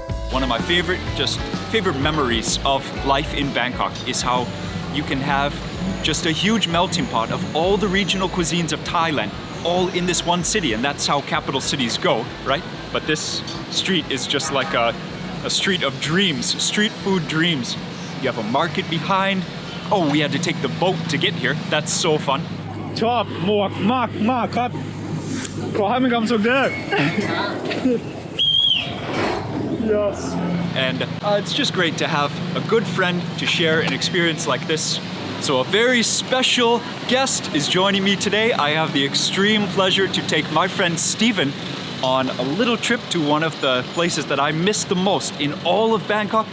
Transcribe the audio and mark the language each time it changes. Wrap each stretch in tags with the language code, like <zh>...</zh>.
<en>One of my favorite memories of life in Bangkok is how you can have just a huge melting pot of all the regional cuisines of Thailand all in this one city, and that's how capital cities go, right? But this street is just like a street of dreams, street food dreams. You have a market behind. Oh, we had to take the boat to get here. That's so fun.</en> <th>ชอบหมวกมากครับขอให้มีความสุขเด้อ Yes.</th> <en>And it's just great to have a good friend to share an experience like this. So a very special guest is joining me today. I have the extreme pleasure to take my friend Steven on a little trip to one of the places that I miss the most in all of Bangkok.</en>